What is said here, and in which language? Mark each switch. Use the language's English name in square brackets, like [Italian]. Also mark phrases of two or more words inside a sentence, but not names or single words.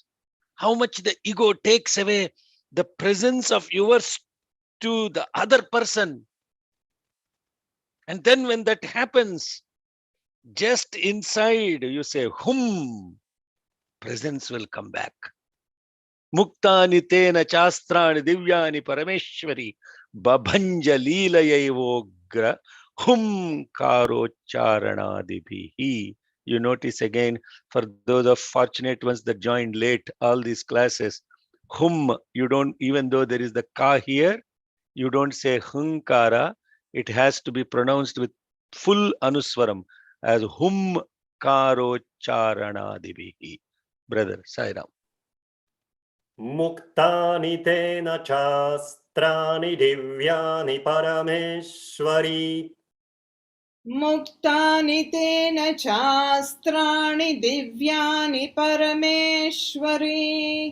[English] How much the ego takes away the presence of yours to the other person. And then when that happens, just inside you say, Hum, presence will come back. [Sanskrit] मुक्तानि तेन चास्त्राणि दिव्यानि परमेश्वरि बभञ्ज लीलयैवोग्र हुं कारोच्चारणादिभिः. [English] You notice again, for those of fortunate ones that joined late all these classes, hum, you don't, even though there is the ka here, you don't say hunkara. It has to be pronounced with full anuswaram as [Sanskrit] हुं कारोच्चारणादिभिः. [English] Brother Sairam. [Sanskrit] मुक्तानि तेन चास्त्राणि दिव्यानि परमेश्वरि. मुक्तानि तेन चास्त्राणि दिव्यानि परमेश्वरि.